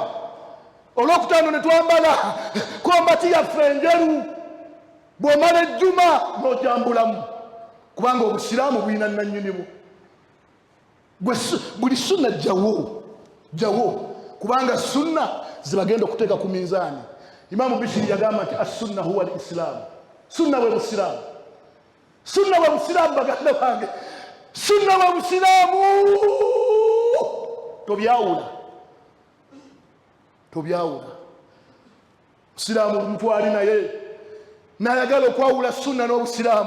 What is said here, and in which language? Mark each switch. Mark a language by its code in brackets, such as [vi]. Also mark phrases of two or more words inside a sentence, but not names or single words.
[lg] Olwokutaano ne twambala kombati yaffe enjeru, bw'omala ejjuma n'ojambulamu, kubanga obusiraamu bulina nannyinimu. Buli sunna jjawo, kubanga sunna zibagenda okuteeka ku minzaani. Imaamu Bishiri yagamba nti [ar] السنة هو الإسلام. [lg] Sunna bwe busiraamu. Sunna bwe busiraamu baganda bange. Sunna bwe busiraamu. Tobyawula. Musiraamu omuntu ali naye n'ayagala okwawula sunna n'obusiraamu.